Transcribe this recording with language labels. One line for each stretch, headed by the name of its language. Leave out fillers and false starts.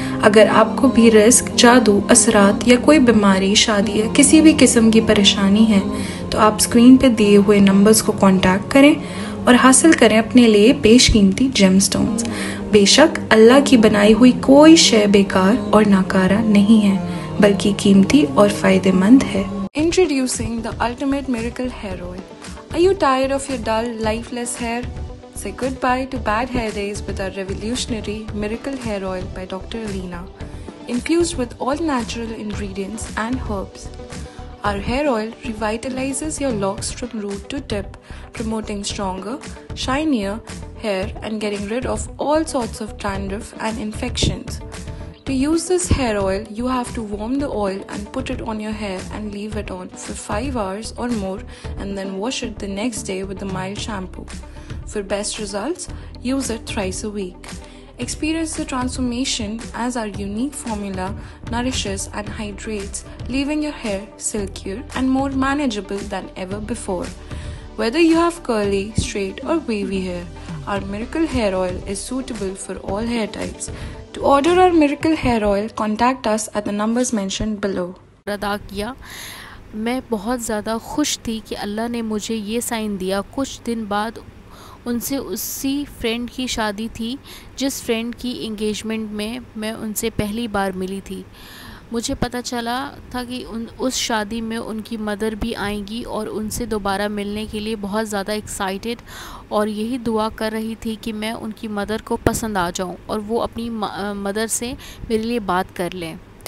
Hindi: अगर आपको भी रिस्क, जादू, असरात या कोई बीमारी, शादी या किसी भी किस्म की परेशानी है तो आप स्क्रीन पे दिए हुए नंबर्स को कांटेक्ट करें और हासिल करें अपने लिए बेशकीमती जेम स्टोन्स। बेशक अल्लाह की बनाई हुई कोई शय बेकार और नाकारा नहीं है, बल्कि कीमती और फायदेमंद है।
English: Introducing the ultimate miracle hair oil. Are you tired of your dull, lifeless hair? Say goodbye to bad hair days with our revolutionary miracle hair oil by Dr. Alina, infused with all natural ingredients and herbs. Our hair oil revitalizes your locks from root to tip, promoting stronger, shinier hair and getting rid of all sorts of dandruff and infections. To use this hair oil, you have to warm the oil and put it on your hair and leave it on for 5 hours or more, and then wash it the next day with a mild shampoo. For best results, use it thrice a week. Experience the transformation as our unique formula nourishes and hydrates, leaving your hair silkier and more manageable than ever before. Whether you have curly, straight or wavy hair, our miracle hair oil is suitable for all hair types. To order our miracle hair oil, contact us at the numbers mentioned below.
Hindi: अदा किया। मैं बहुत ज़्यादा खुश थी कि अल्लाह ने मुझे ये साइन दिया। कुछ दिन बाद उनसे उसी फ्रेंड की शादी थी जिस फ्रेंड की एंगेजमेंट में मैं उनसे पहली बार मिली थी। मुझे पता चला था कि उस शादी में उनकी मदर भी आएंगी और उनसे दोबारा मिलने के लिए बहुत ज़्यादा एक्साइटेड और यही दुआ कर रही थी कि मैं उनकी मदर को पसंद आ जाऊं और वो अपनी मदर से मेरे लिए बात कर लें।